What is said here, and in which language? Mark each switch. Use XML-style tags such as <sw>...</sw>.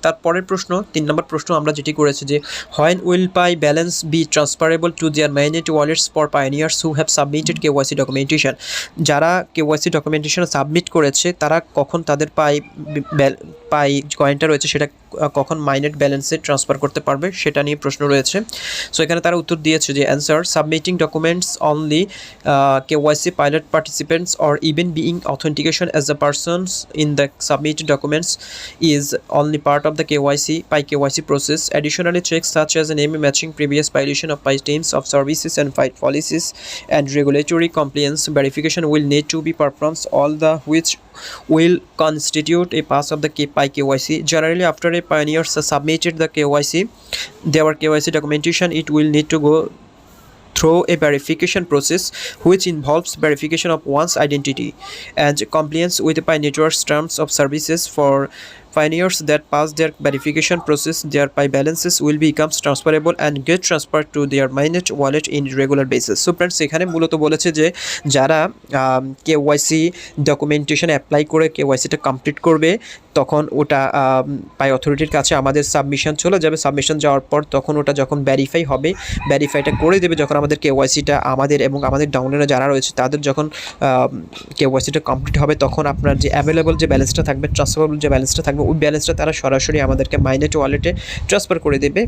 <bn>তারপরের প্রশ্ন 3 নম্বর প্রশ্ন আমরা যেটি করেছি যে</bn> <en>When will pi balance be transferable to their mainnet wallets for pioneers who have submitted KYC documentation.</en> <bn>যারা কেওয়াইসি ডকুমেন্টেশন সাবমিট করেছে তারা কখন তাদের পাই কয়েনটা রয়েছে সেটা কখন মাইনেট ব্যালেন্সে ট্রান্সফার করতে পারবে সেটা নিয়ে প্রশ্ন রয়েছে। সো এখানে তারা উত্তর দিয়েছে যে</bn> <en>Answer submitting documents only KYC pilot participants or even being authentication as the persons in the submitted documents is only part of the KYC process. Additionally, checks such as name matching, previous violation of PI teams of services and fight policies and regulatory compliance verification will need to be performed, all the which will constitute a pass of the PI KYC. Generally, after a pioneer has submitted the their KYC documentation, it will need to go through a verification process which involves verification of one's identity and compliance with the Pi network's terms of services. For pioneers that pass their verification process, their Pi balances will become transferable and get transferred to their Mainnet wallet in regular basis.</en> <bn>So friends, এখানে মূলত বলেছে যে যারা KYC documentation apply করে কেওয়াইসিটা complete করবে তখন ওটা পাই অথরিটির কাছে আমাদের সাবমিশন চলে যাবে। সাবমিশন যাওয়ার পর তখন ওটা যখন ভেরিফাই হবে, ভেরিফাইটা করে দেবে যখন আমাদের কেওয়াইসিটা আমাদের এবং আমাদের ডাউনলাইনে যারা রয়েছে তাদের যখন কেওয়াইসিটা কমপ্লিট হবে তখন আপনার যে অ্যাভেলেবল যে ব্যালেন্সটা থাকবে, ট্রান্সফারেবল যে ব্যালেন্সটা থাকবে, ওই ব্যালেন্সটা তারা সরাসরি আমাদেরকে মাইনেট ওয়ালেটে ট্রান্সফার করে দেবে।</bn>